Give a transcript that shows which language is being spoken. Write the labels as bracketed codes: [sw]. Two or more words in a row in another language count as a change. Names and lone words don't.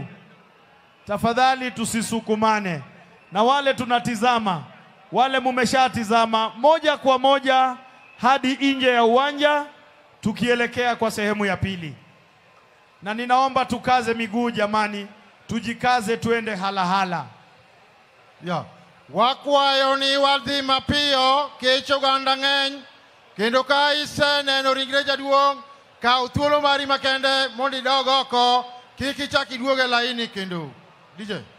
[sw] Tafadhali tusisukumane. Na wale tunatizama, wale mumeshatizama, moja kwa moja hadi nje ya uwanja tukielekea kwa sehemu ya pili. Na ninaomba tukaze miguu jamani, tujikaze tuende halahala. Ya. [luo] Wakwayo ni wadhi mapio kecho ganda ng'eny kendo ka iseneno ringre jaduong' kaw thuolo mari makende mondo idog oko, kik ichak iduog e laini kendo. DJ